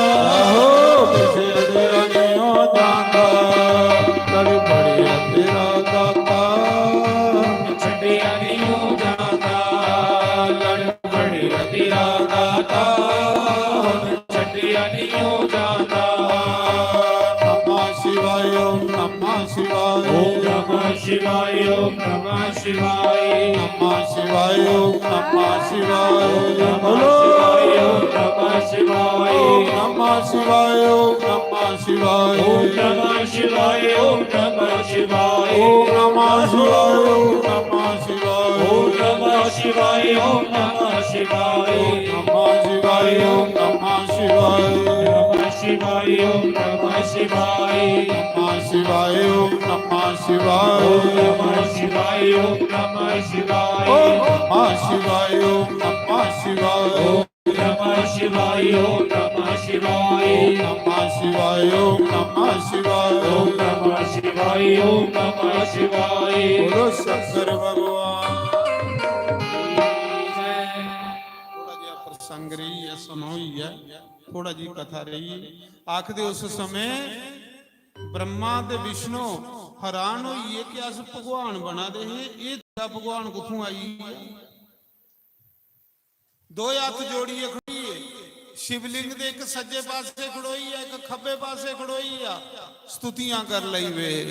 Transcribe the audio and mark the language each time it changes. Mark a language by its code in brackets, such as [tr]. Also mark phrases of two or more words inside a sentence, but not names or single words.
[pa] ਆਹੋ ਕਿਸੇ ਅਧਿਆ ਨਹੀਂ ਹੋ ਜਾਂਦਾ ਲੜ ਬੜਿਆ ਤੇਰਾ ਦਾਤਾ ਛੱਡਿਆ ਨਹੀਂ ਹੋ ਜਾਂਦਾ ਲੜ ਬੜਿਆ ਤੇਰਾ ਦਾਤਾ ਛੱਡਿਆ ਨਹੀਂ ਹੋ ਜਾਂਦਾ [sa] नमः शिवाय ओम नमः शिवाय ओम नमः शिवाय ओम नमः शिवाय नमः शिवाय ओम नमः शिवाय नमः [pa] ਬੋਲੋ [sa] शिवाय ओम नमः शिवाय ओम नमः शिवाय ओम नमः शिवाय ओम नमः शिवाय ओम नमः शिवाय ओम नमः शिवाय ओम नमः शिवाय ओम नमः शिवाय ओम नमः शिवाय नमः शिवाय ओम नमः शिवाय नमः शिवाय ओम नमः शिवाय नमः शिवाय ओम नमः शिवाय ओम नमः शिवाय ओम नमः शिवाय ओम नमः शिवाय ओम नमः शिवाय ओम नमः शिवाय ओम नमः शिवाय नमः शिवाय ओम नमः शिवाय ओम नमः शिवाय ओम नमः शिवाय [pa] ਬੋਲੋ ਸ਼ੰਕਰ ਭਗਵਾਨ ਥੋੜਾ ਜਿਹਾ ਪ੍ਰਸੰਗ ਰਹੀ ਹੈ ਸੁਣੋਈ ਹੈ ਥੋੜਾ ਜੀ ਕਥਾ ਰਹੀ ਹੈ ਆਖਦੇ ਉਸ ਸਮੇਂ ਬ੍ਰਹਮਾ ਤੇ ਵਿਸ਼ਨੂੰ ਹੈਰਾਨ ਹੋਈਏ ਕਿ ਅਸ ਭਗਵਾਨ ਬਣਾ ਦੇ ਇਹ ਤਾਂ ਭਗਵਾਨ ਕਿੱਥੋਂ ਆਈ ਹੈ ਦੋ ਹੱਥ ਜੋੜੀਏ ਖੜੀਏ ਸ਼ਿਵਲਿੰਗ ਦੇ ਇੱਕ ਸੱਜੇ ਪਾਸੇ ਖੜੋਈ ਹੈ ਇੱਕ ਖੱਬੇ ਪਾਸੇ ਖੜੋਈ ਆ ਸਤੁਤੀਆਂ ਕਰ ਲਈ ਵੇ